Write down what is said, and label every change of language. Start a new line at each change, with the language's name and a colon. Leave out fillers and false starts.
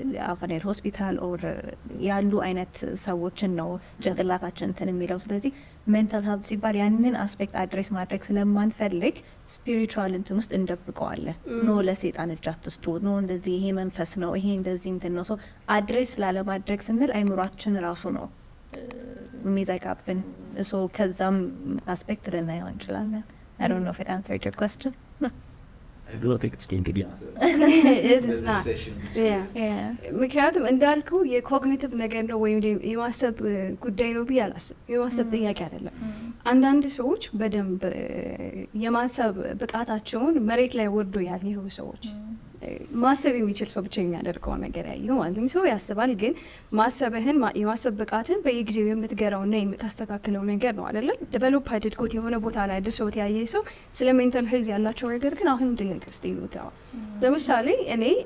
Amharic: አፋኔል ሆስፒታል ኦር ያሉ አይነት ሰዎችን ነው ጭንቅላታችን እንትን የሚለው ስለዚህ ሜንታል ሄልት ሲባል ያንን አስፔክት አድሬስ ማድረግ ስለማንፈልግ ስፒሪቹዋል እንትን ውስጥ እንደብቀዋለን ኖ ለሰይጣን እጅ አትስጡ ኖ እንደዚህ ይሄ መንፈስ ነው ይሄ እንደዚህ እንትን ነው ሶ አድሬስ ላለማድረግ ስንል አይምሮአችን ራሱ ነው የሚዘጋብን ሶ ከዛም አስፔክት ልናየው እንችላለን
English: I don't know if it answered your question I don't think it's going to be it is not yeah
Amharic: ምክንያቱም እንዳልኩ የኮግኒቲቭ ነገር ነው ወይም የማሰብ ጉዳይ ነው ብያለሁ የማሰብ ጥያቄ አይደለም አንዳንድ ሰዎች በደንብ የማሰብ ብቃታቸውን መሬት ላይ ወርዶ ያለው ሰዎች ማሰብ የሚችል ሰው ብቻ የሚያደርገው ነገር ያየው ማለት ነው ሰው ያስባል ግን ማሰብህን የማሰብ ብቃትን በየጊዜው የምትገራውና የምታስተካክለው ነገር ነው አይደል ዴቨሎፕ አድርጎት የሆነ ቦታ ላይ ደርሶት ያየ ሰው ስለ ሜንታል ሄልዝ ያላቸው ነገር ግን አሁን ድንገት እስቲ ነው ለምሳሌ እኔ